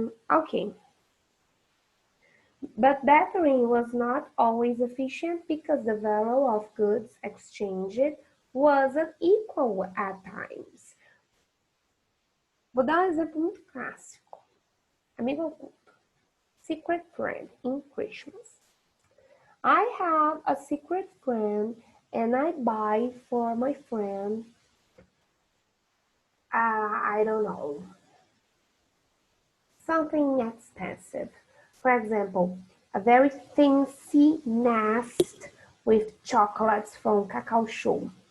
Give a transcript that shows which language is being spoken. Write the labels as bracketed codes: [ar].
[en] Okay. But bartering was not always efficient because the value of goods exchanged wasn't equal at times. [pt] Vou dar um exemplo muito clássico. [en] Amigo oculto. Secret friend in Christmas. I have a secret friend and I buy for my friend, I don't know, something expensive. For example, a very fancy nest with chocolates from Cacao Show.